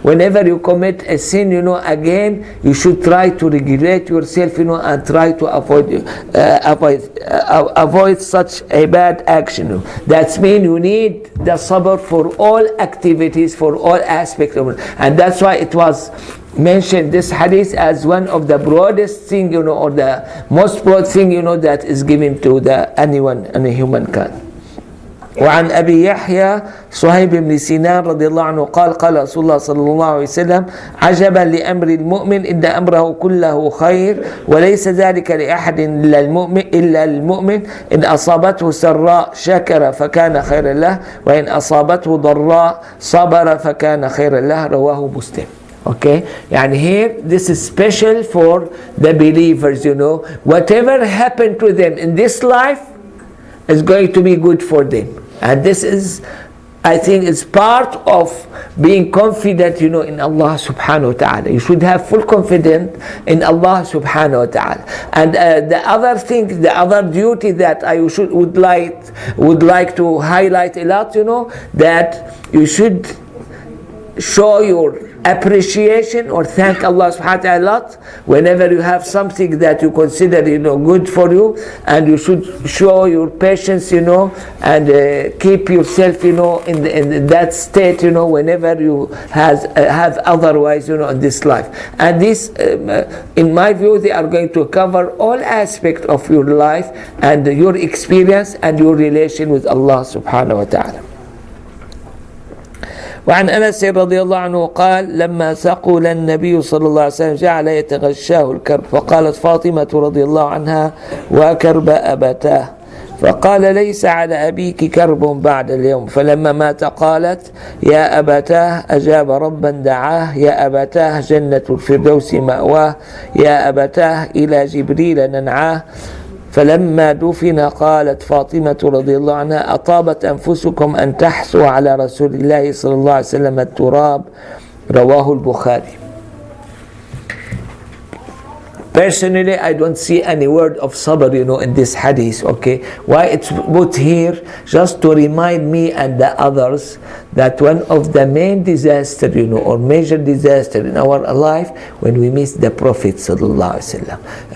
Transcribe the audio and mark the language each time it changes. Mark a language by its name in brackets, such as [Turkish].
[English] Whenever you commit a sin, again, you should try to regulate yourself, and try to avoid such a bad action. That means you need the sabr for all activities, for all aspects of it. And that's why it was mentioned, this hadith, as one of the broadest thing, or the most broad thing, that is given to anyone, any humankind. [Arabic] وعن أبي يحيى صهيب بن سنان رضي الله عنه قال قال رسول الله صلى الله عليه وسلم عجبا لأمر المؤمن إن أمره كله خير وليس ذلك لأحد إلا المؤمن إن أصابته سراء شكر فكان خيرا له وإن أصابته ضراء صبر فكان خيرا له رواه مسلم. [English] Okay, and here this is special for the believers. Whatever happened to them in this life is going to be good for them. And this is, I think, it's part of being confident, in Allah subhanahu wa ta'ala. You should have full confidence in Allah subhanahu wa ta'ala. And the other thing, the other duty that I would like to highlight a lot, that you should show your appreciation or thank Allah subhanahu wa ta'ala a lot whenever you have something that you consider good for you, and you should show your patience, and keep yourself in that state, whenever you have otherwise, in this life. And this, in my view, they are going to cover all aspects of your life and your experience and your relation with Allah subhanahu wa ta'ala. [Arabic] وعن أنس رضي الله عنه قال لما ثقل النبي صلى الله عليه وسلم جعل يتغشاه الكرب فقالت فاطمة رضي الله عنها وكرب أبتاه فقال ليس على أبيك كرب بعد اليوم فلما مات قالت يا أبتاه أجاب ربا دعاه يا أبتاه جنة الفردوس مأواه يا أبتاه إلى جبريل ننعاه فلما دفن قالت فاطمة رضي الله عنها أطابت أنفسكم أن تحثوا على رسول الله صلى الله عليه وسلم التراب رواه البخاري. [English] Personally, I don't see any word of sabr, in this hadith, okay? Why it's put here? Just to remind me and the others that one of the main disaster, or major disaster in our life, when we miss the Prophet sallallahu alaihi wasallam.